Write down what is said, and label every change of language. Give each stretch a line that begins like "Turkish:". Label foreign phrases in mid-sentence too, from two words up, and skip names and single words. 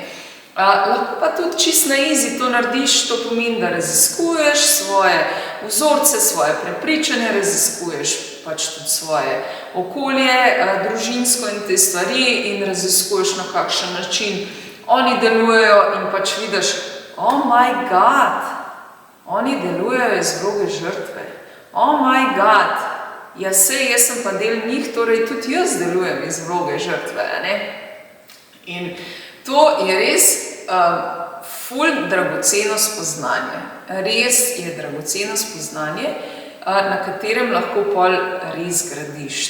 Slovenian: Lahko pa tudi čisto na easy to narediš, to pomeni, da raziskuješ svoje vzorce, svoje prepričanje, raziskuješ pač tudi svoje okolje, družinsko in te stvari in raziskuješ, na kakšen način oni delujejo in pač vidiš,
English: oh my God,
Slovenian: oni delujejo iz vloge žrtve,
English: oh my God,
Slovenian: ja sej, jaz sem pa del njih, torej tudi jaz delujem iz vloge žrtve, ne? In to je res ful dragoceno spoznanje. Res je dragoceno spoznanje, na katerem lahko pol res gradiš.